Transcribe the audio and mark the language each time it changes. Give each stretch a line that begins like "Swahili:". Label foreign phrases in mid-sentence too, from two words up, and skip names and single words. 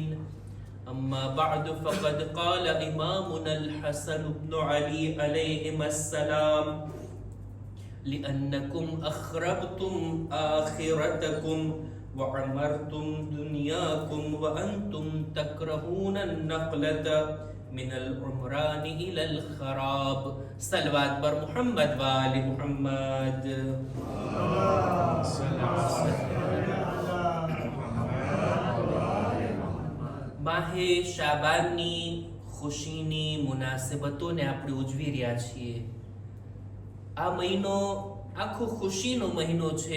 Arabic: أما بعد فقد قال إمامنا الحسن بن علي عليهما السلام: لأنكم أخربتم آخرتكم وعمرتم دنياكم وأنتم تكرهون النقلة من العمران إلى الخراب. صلوات بر محمد وآل محمد.
Gujarati: માહે શાબાનની ખુશીની મુનાસબતોને આપણે ઉજવી રહ્યા છીએ. આ મહિનો આખો ખુશીનો મહિનો છે.